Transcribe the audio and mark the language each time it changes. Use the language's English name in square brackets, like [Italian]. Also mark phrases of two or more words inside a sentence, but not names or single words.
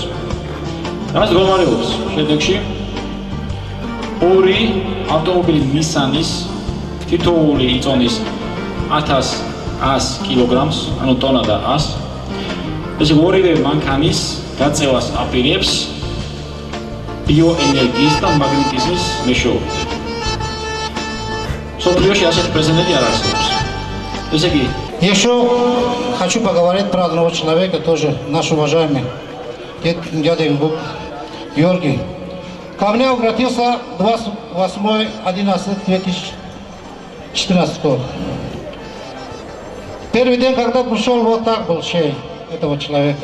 [Georgian] რაც გომარებობს შედეგში ორი ავტომობილი ნისანის თითოეული იწონის 1100 კილოგრამს, ანუ ტონა და 100. ეს ორივე მანქანის გაწევას აპირებს ბიოენერგიის და მაგნეტიზმის მეშვეობით. მსოფლიოში ასეთი პრეზიდენტი არ არსებობს. ესე იგი, [Russian] еще хочу поговорить про одного человека, тоже наш уважаемый дядя Георгий. Ко мне обратился 28.11.2014 года. Первый день, когда пришел, вот так был шея этого человека.